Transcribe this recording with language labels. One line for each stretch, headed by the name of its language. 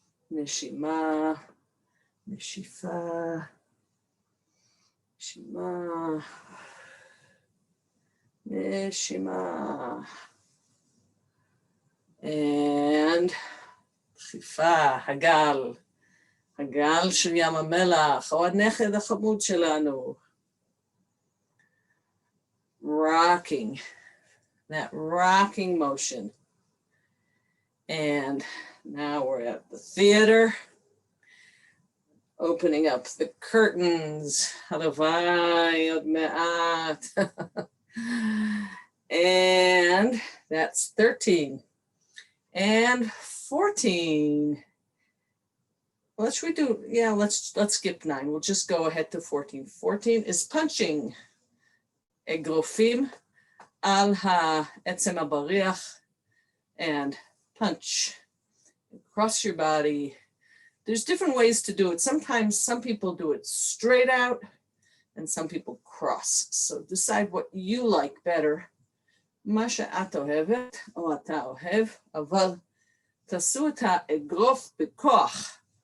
Hebrew: נשימה, נשיפה, נשימה, נשימה.
English: And
Hebrew: דחיפה, הגל. הגל של ים המלח, או הנכד החמוד שלנו.
English: Rocking, that rocking motion. And now we're at the theater, opening up the curtains.
Hebrew: Halavai od me'at.
English: And that's 13. And 14. Let's redo, yeah, let's skip 9. We'll just go ahead to 14. 14 is punching.
Hebrew: Egrofim al ha'etzem ha'bariach,
English: and punch across your body. There's different ways to do it. Sometimes some people do it straight out and some people cross. So decide what you like better.
Hebrew: מה שאת אוהבת או אתה אוהב, אבל תעשו את האגרוף בכוח.